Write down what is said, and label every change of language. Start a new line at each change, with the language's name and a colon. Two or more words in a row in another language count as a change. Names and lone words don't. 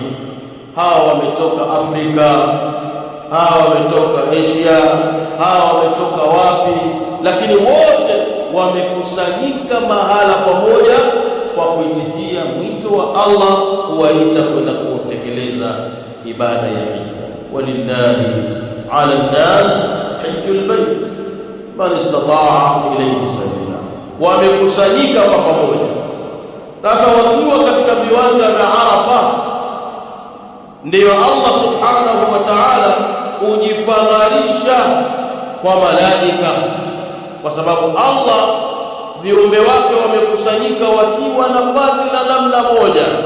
Swahili: Hawa wametoka Afrika, hawa wametoka Asia, hawa wametoka wapi, lakini wote wamekusanyika mahala pamoja kwa kuitikia mwito wa Allah kuwaita kwenda kutekeleza ibada ya hija.
Arabic: ولله على الناس حج البيت من استطاع إليه سبيلا.
Swahili: Wamekusanyika kwa pamoja. Sasa wakiwa katika viwanja vya Arafa, ndiyo Allah
Arabic: سبحانه وتعالى
Swahili: hujifadharisha kwa malaika, kwa sababu Allah viumbe wake wamekusanyika wakiwa na vazi la namna moja.